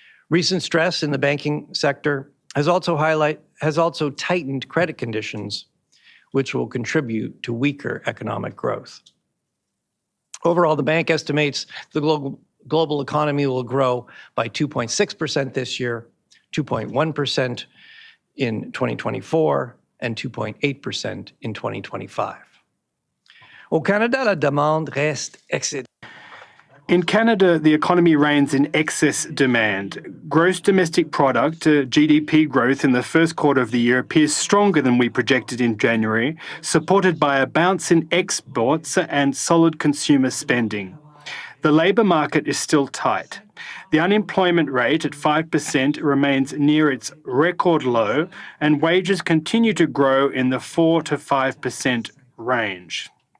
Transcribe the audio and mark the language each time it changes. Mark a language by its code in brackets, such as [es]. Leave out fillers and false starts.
[en] Recent stress in the banking sector has also tightened credit conditions, which will contribute to weaker economic growth. Overall, the bank estimates the global economy will grow by 2.6% this year, 2.1% in 2024, and 2.8% in 2025. [fr] Au Canada, la demande reste excédentaire. [en] In Canada, the economy reigns in excess demand. Gross domestic product, GDP growth in the first quarter of the year appears stronger than we projected in January, supported by a bounce in exports and solid consumer spending. The labour market is still tight. The unemployment rate at 5% remains near its record low, and wages continue to grow in the 4 to 5% range.